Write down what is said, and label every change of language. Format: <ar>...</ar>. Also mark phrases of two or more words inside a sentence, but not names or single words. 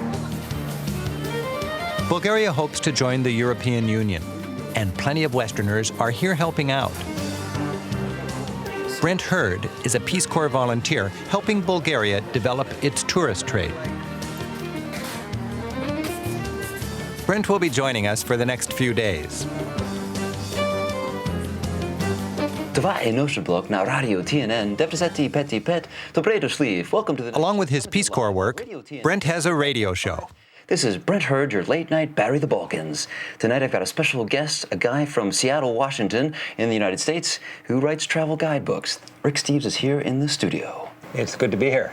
<en>Bulgaria hopes to join the European Union, and plenty of Westerners are here helping out. Brent Hurd is a Peace Corps volunteer helping Bulgaria develop its tourist trade. Brent will be joining us for the next few days.</en> <bg>Това е нощен блок на Радио TNN 95.5. Добре дошли.</bg> <en>Welcome to the... Along with his Peace Corps work, Brent has a radio show. This is Brent Hurd, your late-night Barry the Balkans. Tonight I've got a special guest, a guy from Seattle, Washington, in the United States, who writes travel guidebooks. Rick Steves is here in the studio. It's good to be here.</en>